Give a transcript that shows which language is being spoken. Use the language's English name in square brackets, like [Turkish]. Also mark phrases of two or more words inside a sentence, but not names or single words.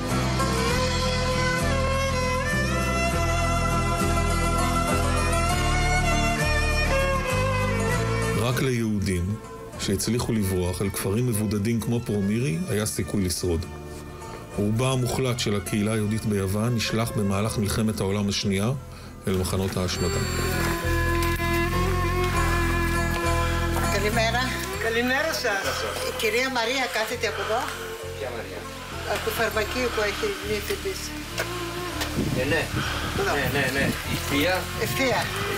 [Hebrew] רק ליהודים שהצליחו לברוח אל כפרים מבודדים כמו פרומירי היה סיכוי לשרוד. רובה המוחלט של הקהילה היהודית ביוון נשלח במהלך מלחמת העולם השנייה אל מחנות ההשמדה. [Greek] Καλημέρα. Καλημέρα σας. Η κυρία Μαρία κάθεται από εδώ. Ποια Μαρία? Από το φαρμακείο που έχει νύφη της. Ναι. Η θεία. Η